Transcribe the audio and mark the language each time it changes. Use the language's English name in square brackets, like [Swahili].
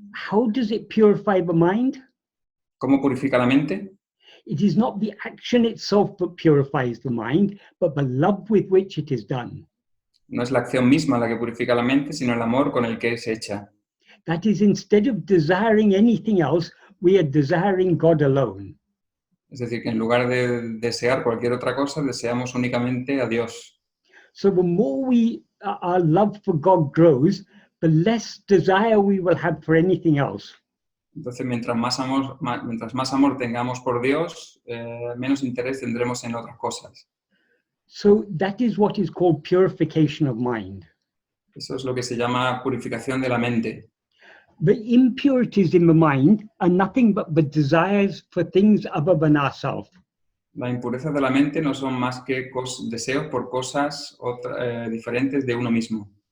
[English] How does it purify the mind? [Spanish] ¿Cómo purifica la mente? [English] It is not the action itself that purifies the mind, but the love with which it is done. [Spanish] No es la acción misma la que purifica la mente, sino el amor con el que es hecha. [English] That is, instead of desiring anything else, we are desiring God alone. [Spanish] Es decir, que en lugar de desear cualquier otra cosa, deseamos únicamente a Dios. [English] So the more our love for God grows, the less desire we will have for anything else. [Spanish] Entonces, mientras más amor tengamos por Dios, menos interés tendremos en otras cosas. [English] So that is what is called purification of mind. [Spanish] Eso es lo que se llama purificación de la mente. [English] The impurities in the mind are nothing but the desires for things other than ourselves. [Spanish] La impureza de la mente no son más que deseos por cosas diferentes de uno mismo.